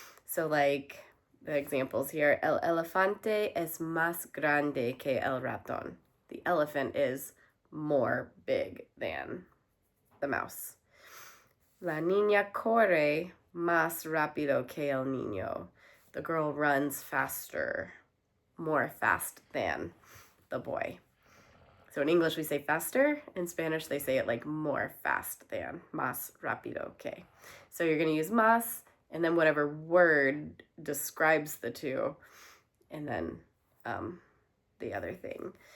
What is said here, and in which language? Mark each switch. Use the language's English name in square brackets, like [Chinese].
[English] So like the examples here, [Spanish] el elefante es más grande que el ratón. [English] The elephant is more big than the mouse. [Spanish] La niña corre más rápido que el niño. [English] The girl runs faster, more fast than the boy. So in English we say faster. In Spanish they say it like more fast than, [Spanish] más rápido que. [English] So you're going to use más and then whatever word describes the two, and then the other thing.